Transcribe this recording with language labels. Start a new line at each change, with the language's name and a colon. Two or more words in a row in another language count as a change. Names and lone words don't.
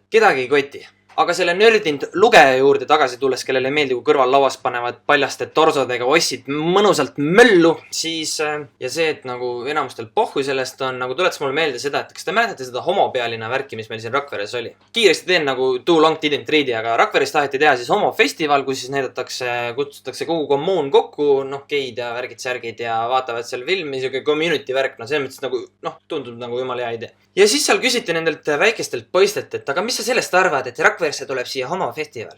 Estonian: Kedagi ei koti. Aga selle nördind lugeja juurde tagasi tulles, kellele meeldi, kui kõrval lauas panevad paljaste torsodega ossid mõnusalt möllu, siis ja see, et nagu enamustel pohhu sellest on, nagu tuletas mulle meelde seda, et kas te mäletate seda homopealina värki, mis meil siin Rakveres oli? Kiiresti teen nagu
English: too long didn't read'i,
Estonian: aga Rakveres taheti teha siis homofestival, kus siis kutsutakse kogu kommuun kokku, geid ja värgid-särgid ja vaatavad seal filmi, siuke community värk, selles mõttes nagu, tundub nagu jumala hea idee. Ja siis seal küsiti nendelt väikestelt poistelt, et aga mis sa sellest arvad, et Rakveresse tuleb siia homofestival?